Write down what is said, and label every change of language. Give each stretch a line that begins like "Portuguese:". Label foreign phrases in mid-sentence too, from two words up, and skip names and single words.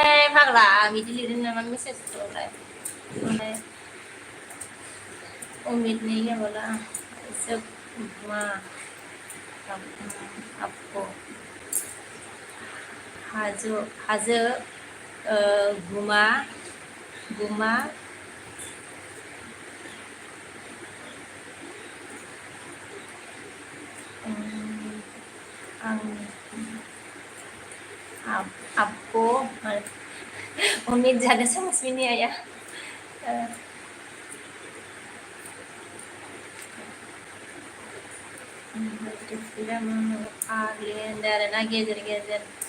Bodo: फाग्ला बिदि लिरदों नामा मेसेजखौलाय ओमफ्राय अमितनि गेबला जोगमा आपको हाजो हाजो गुमा गुमा
Hindi: आपको उम्मीद ज़्यादा समझ में नहीं आया
Bodo: आरोना गेजेर गेजेर